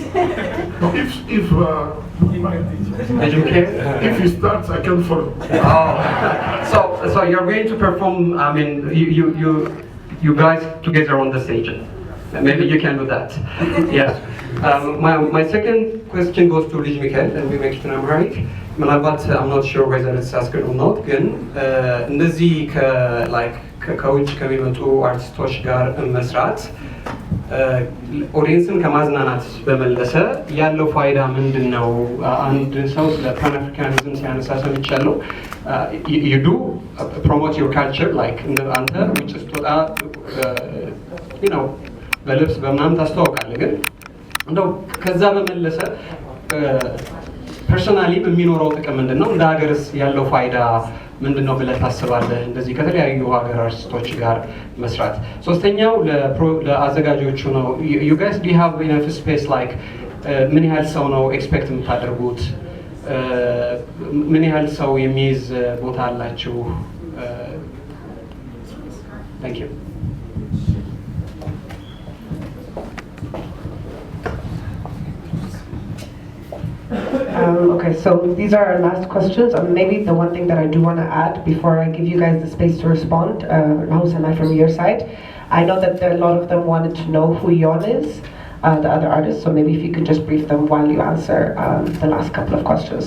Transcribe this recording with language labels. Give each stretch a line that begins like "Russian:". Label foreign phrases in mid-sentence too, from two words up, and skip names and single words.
English: If he starts, I can follow. Oh, so you're going to perform. You guys together on the stage. Maybe you can do that. Yeah. My second question goes to ልጅ ሚካኤል and we make it in Amharic.
Amharic: ምናልባት
English: I'm not sure whether it's asked or not,
Amharic: ግን እንደዚህ ከውጭ ከሚመጡ አርቲስቶች ጋር መስራት ኦዲየንስን ከማዝናናት በመለሰ ያለው ፋይዳ ምንድን ነው? አንድ ሰው ስለ
English: Pan Africanism
Amharic: ሲያነሳ ሰምቻለሁ።
English: you do promote your culture, like
Amharic: አንተ ውጭ ስትወጣ በልብስ በምናምን ታስተዋውቃለህ፣ ግን እንደው ከዛ በመለሰ ፐርሶናሊ የሚኖረው ጥቅም ምንድን ነው? እንደ ሀገርስ ያለው ፋይዳ ምንድን ነው ብለህ ታስባለህ? እንደዚህ ከተለያዩ ሀገር አርቲስቶች ጋር መስራት። ሶስተኛው ለአዘጋጆቹ ነው።
English: you guys do you have enough space, like
Amharic: ምን ያህል ሰው ነው ኤክስፔክት የምታደርጉት? ምን ያህል ሰው የሚይዝ ቦታ አላችሁ?
English: Thank you. Okay, so these are our last questions. Maybe the one thing that I do want to add before I give you guys the space to respond, Rahus and I from your side, I know that a lot of them wanted to know who Yon is, the other artist, so maybe if you could just brief them while you answer the last couple of questions.